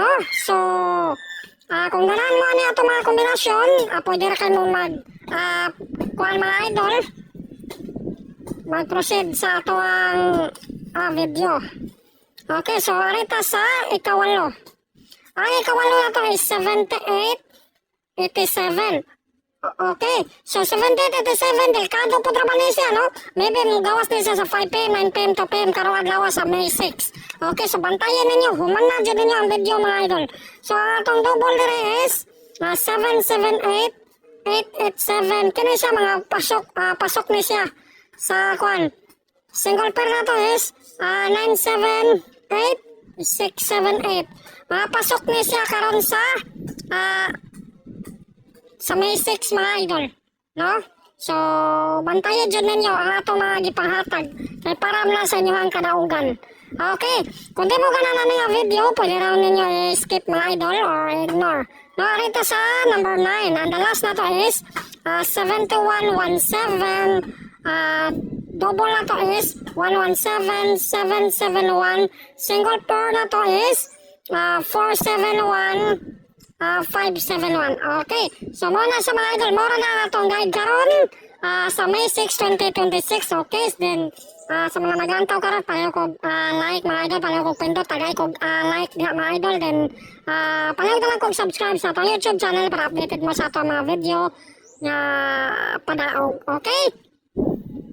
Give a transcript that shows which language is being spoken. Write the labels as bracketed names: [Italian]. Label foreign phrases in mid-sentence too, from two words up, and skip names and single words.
[Cebuano] So, kung ganahan mo niya itong mga kombinasyon, [Filipino] pwede rin kayo [Cebuano] mag kuan mga idol, mag-proceed sa ato ang video. Okay, so arita sa ikawalo. Ang ikawalo na to is 7887. Okay, so 7887 delikado po trabaho niya siya, no? Maybe gawas niya siya sa 5 p.m., 9 p.m. to p.m. karong adlaw sa May 6. Okay, so bantayan ninyo, human na dyan ninyo ang video mga idol. So atong double dire is 778887. Kini siya mga pasok ni siya sa kwan. Single pair na to is 978678. Pasok ni siya karon sa May 6 mga idol, no? So bantayan dyan ninyo ang atong mga gipanghatag kay para na sa inyo ang kadaugan. Okay, kung di mo ganana nga video, pwede raw ninyo skip mga idol or ignore. No, rito sa number 9, [English] and the last [Cebuano] na to is 7117. Double na to is 117771. Single pair na to is 471 571. Okay, so muna sa mga idol, mura na itong guide karon sa May 6, 2026. Okay, then sa mga naglantaw karon, palayo ko like mga idol, palayo ko pindot, tagay ko like diha mga idol, then palayo na lang kong subscribe sa itong YouTube channel para updated mo sa itong mga video na padaog. Okay?